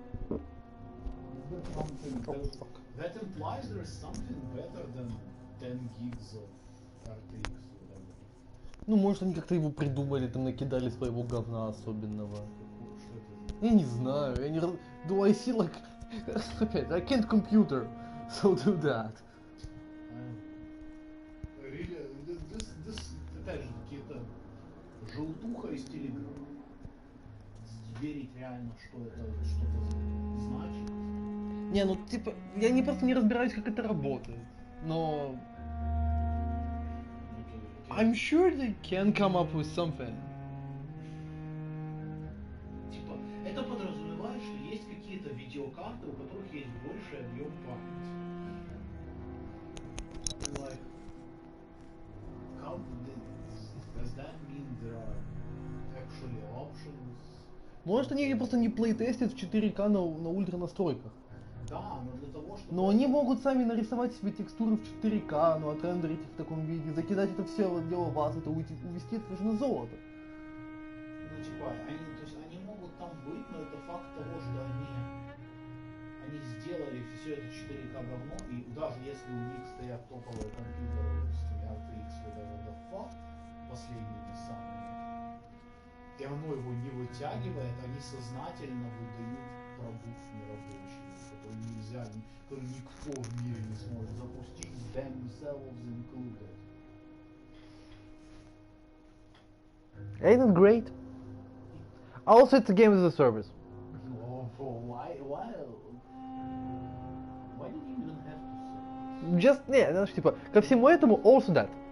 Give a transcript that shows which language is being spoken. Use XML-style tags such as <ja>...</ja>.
<en>That implies there is something better than 10 gigs of RTX.</en> <ru>Ну, может, они как-то его придумали, там накидали своего говна особенного. Я не знаю, я не...</ru> <en>Do I see like...</en> <ru>Опять,</ru> <en>I can't computer, so do that. Really, this,</en> <ru>опять же, какие-то желтуха из телеграмма. Верить реально, что это что-то значит. Не, ну типа, я не просто не разбираюсь, как это работает, но...</ru> <en>I'm sure they can come up with something.</en> <ru>Типа, это подразумевает, что есть какие-то видеокарты, у которых есть больший объем памяти.</ru> <en>Like, how does that mean there are actually options?</en> <ru>Может, они просто не плейтестят в 4К на ультра настройках. Да, но для того, чтобы... Но они могут сами нарисовать себе текстуры в 4К, ну отрендерить их в таком виде, закидать это все в дело вас, это увести это же на золото. Ну типа, то есть они могут там быть, но это факт того, что они сделали все это 4К говно, и даже если у них стоят топовые компьютеры с RTX,</ru> <en>whatever the fuck,</en> <ru>последними самыми, и оно его не вытягивает, они сознательно выдают продукт нерабочий, который нельзя, который никто в мире не сможет запустить,</ru> <en>themselves included. Ain't it great? Also, it's a game as a service. Oh, why did you even have to say? Just, yeah,</en> <ru>знаешь, типа, ко всему этому</ru> <en>also that.</en>